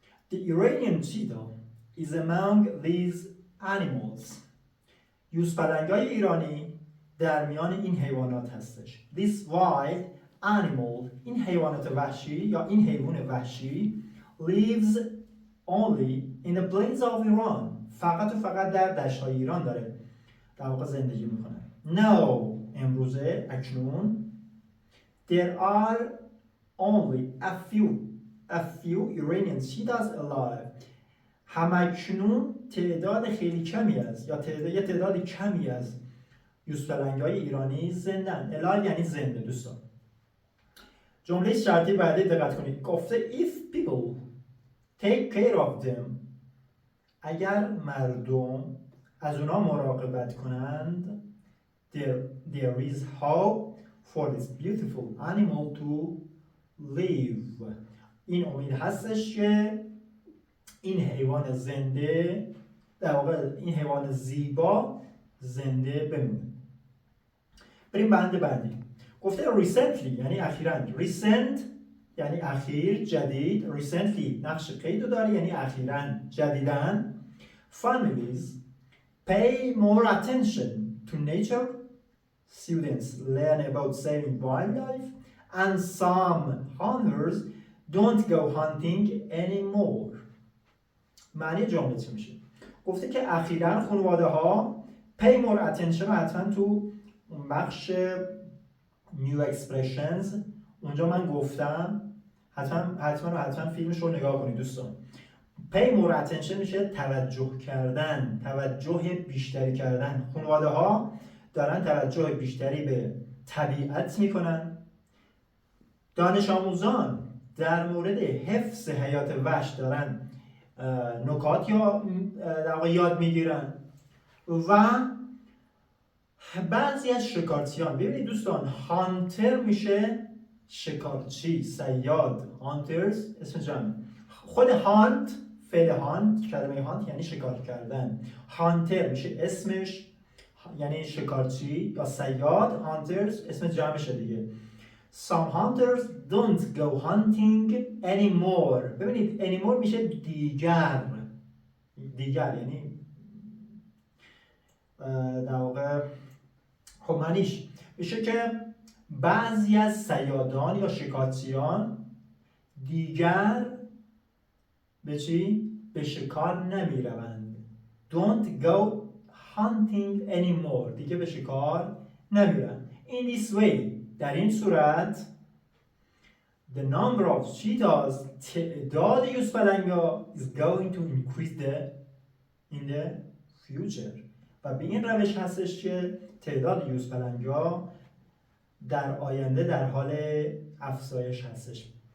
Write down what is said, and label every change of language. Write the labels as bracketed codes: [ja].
[en] The Iranian cheetah is among these animals. [fa] یوزپلنگای ایرانی در میان این حیوانات هستش. [en] This wild animal, [fa] این حیوانات وحشی یا این حیوان وحشی [en] lives only in the plains of Iran. [fa] فقط و فقط در دشت‌های ایران داره در واقع زندگی میکنه. [en] Now, [fa] امروزه اکنون [en] there are only a few Iranian cheetahs alive. [fa] همکنون تعداد خیلی کمی است یا تعداد کمی از یوزپلنگ‌های ایرانی زندن. alive یعنی زنده دوستان. جمله شرطی بعدی دقت کنید. گفته [en] if people take care of them. [fa] اگر مردم از اونا مراقبت کنند [en] there is hope for this beautiful animal to live. [fa] این امید هستش که این حیوان زنده در واقع این حیوان زیبا زنده بمونه. بریم بند بعدی. گفته recently یعنی اخیراً. recent یعنی اخیر، جدید. recently نقش قید رو داره یعنی اخیراً، جدیداً. [en] families pay more attention to nature. Students learn about saving wildlife and some hunters don't go hunting anymore. [fa] معنی جمله چی میشه؟ گفته که اخیراً خانواده ها [en] pay more attention [fa] حتما تو بخش new expressions اونجا من گفتم حتما فیلمش رو نگاه کنید دوستان. [en] pay more attention [fa] میشه توجه کردن، توجه بیشتری کردن. خانواده ها دارن توجه بیشتری به طبیعت میکنن. دانش آموزان در مورد حفظ حیات وحش دارن نکات یا در واقع یاد میگیرن. و بعضی از شکارچیان، ببینید دوستان، هانتر میشه شکارچی، صیاد. هانترز اسم جمع. خود هانت، فعل هانت، کلمه هانت یعنی شکار کردن. هانتر میشه اسمش یعنی شکارچی یا صیاد. هانترز اسم جمعشه دیگه. [en] Some hunters don't go hunting anymore. [fa] ببینید anymore میشه دیگر یعنی در واقع خب معنیش میشه که بعضی از صیادان یا شکارچیان دیگر به چی؟ به شکار نمی روند. [en] Don't go hunting anymore. [fa] دیگه به شکار نمی روند. [en] In this way [fa] در این صورت [en] the number of cheetahs [fa] تعداد یوزپلنگ‌ها [en] is going to increase in the future. [fa] و به این روش هستش که تعداد یوزپلنگ‌ها در آینده در حال افزایش هستش.